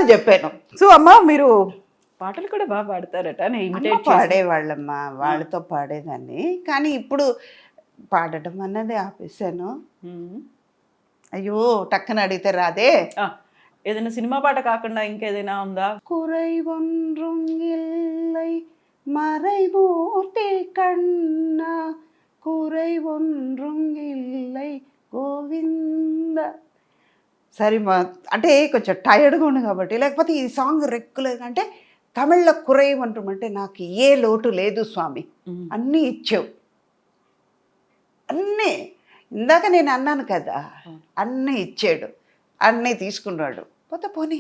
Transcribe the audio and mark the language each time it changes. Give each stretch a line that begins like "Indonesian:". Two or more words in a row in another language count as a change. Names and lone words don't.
Telugu: సో అమ్మ, మీరు పాటలు కూడా బాగా పాడతారట, నేను అమ్మ ఇమిటేట్ చేసి. పాడేవాళ్ళమ్మా, వాళ్ళతో పాడేదాన్ని. కానీ ఇప్పుడు పాడటం అన్నది ఆపేసాను. మ్మ్. అయ్యో టక్కన అడిగితే రాదే. ఆ, ఏదైనా సినిమా పాట కాకుండా ఇంకేదైనా ఉందా?
Tamil: குறை ஒன்றும் இல்லை மறைமூர்த்தி கண்ணா குறை ஒன்றும் இல்லை గోవింద.
Telugu: సరే మా అంటే కొంచెం టైర్డ్గా ఉంది కాబట్టి, లేకపోతే ఈ సాంగ్ రెగ్యులర్గా అంటే తమిళ్లో కురై అంటే నాకు ఏ లోటు లేదు స్వామి, మ్మ్. అన్నీ ఇచ్చావు, అన్నీ. ఇందాక నేను అన్నాను కదా, అన్నీ ఇచ్చాడు, అన్నీ తీసుకున్నాడు, పోతే పోనీ